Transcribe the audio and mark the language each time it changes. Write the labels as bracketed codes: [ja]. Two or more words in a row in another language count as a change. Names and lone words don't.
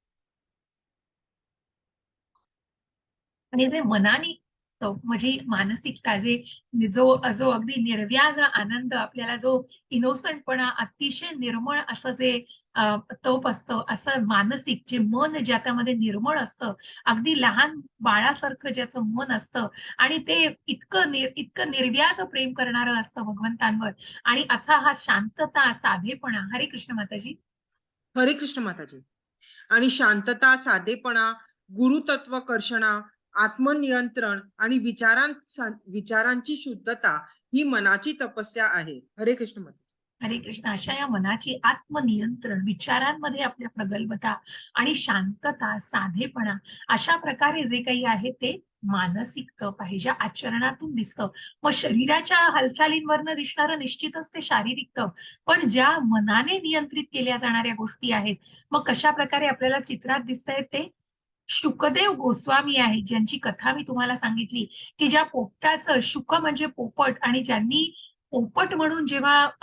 [mr] आणि जे मनाने तप म्हणजे मानसिकता, जे जो जो अगदी निर्व्याज आनंद, आपल्याला जो इनोसंटपणा, अतिशय निर्मळ असं जे तप असतं, असं मानसिक जे मन ज्याच्यामध्ये निर्मळ असतं, अगदी लहान बाळासारखं ज्याचं मन असतं आणि ते इतकं निर्व्याज प्रेम करणारं असतं भगवंतांवर. आणि अथा हा शांतता, साधेपणा. हरे कृष्ण माताजी. हरे कृष्ण माताजी. आणि शांतता, साधेपणा, गुरुतत्व कर्षणा, आत्मनियंत्रण आणि विचारांची शुद्धता ही मनाची तपस्या आहे. हरे कृष्ण माताजी. हरे कृष्ण. अशा या मनाची आत्मनियंत्रण, विचारांमध्ये आपल्या प्रगल्भता आणि शांतता, साधेपणा, अशा प्रकारे जे काही आहे ते मानसिक तप आहे, ज्या आचरणातून दिसतं. मग शरीराच्या हालचालींवरनं दिसणारं निश्चितच ते शारीरिक तप, पण ज्या मनाने नियंत्रित केल्या जाणाऱ्या गोष्टी आहेत, मग कशा प्रकारे आपल्याला चित्रात दिसतंय ते शुकदेव गोस्वामी आहेत, ज्यांची कथा मी तुम्हाला सांगितली, की ज्या पोपटाचं, शुक म्हणजे पोपट, आणि ज्यांनी पोपट म्हणून जेव्हा